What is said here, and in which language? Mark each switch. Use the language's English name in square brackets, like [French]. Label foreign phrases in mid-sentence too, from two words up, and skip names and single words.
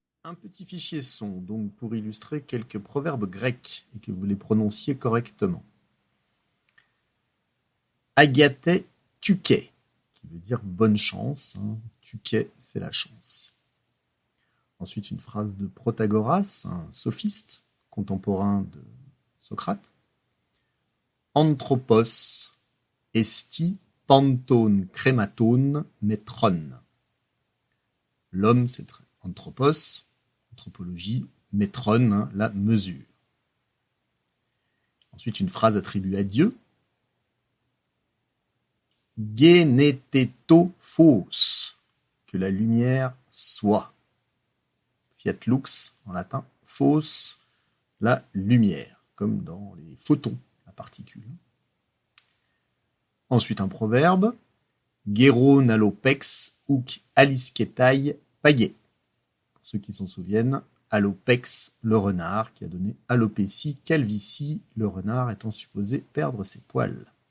[French] Un petit fichier son, donc pour illustrer quelques proverbes grecs et que vous les prononciez correctement. [Greek] Ἀγαθῇ τύχῃ, [French] qui veut dire bonne chance. Tuké, c'est la chance. Ensuite, une phrase de Protagoras, un sophiste contemporain de Socrate. [Greek] Ἄνθρωπος ἐστί πάντων χρημάτων μέτρον. [French] L'homme, c'est anthropos, anthropologie, metron, la mesure. Ensuite, une phrase attribuée à Dieu. [Greek] Γενηθήτω φῶς, [French] que la lumière soit. [Latin] Fiat lux [French] en latin, phos, la lumière, comme dans les photons, la particule. Ensuite, un proverbe. [Greek] Γέρων ἀλώπηξ οὐχ ἁλίσκεται πάγῃ. [French] Pour ceux qui s'en souviennent, alopex, le renard, qui a donné alopécie, calvitie, le renard étant supposé perdre ses poils.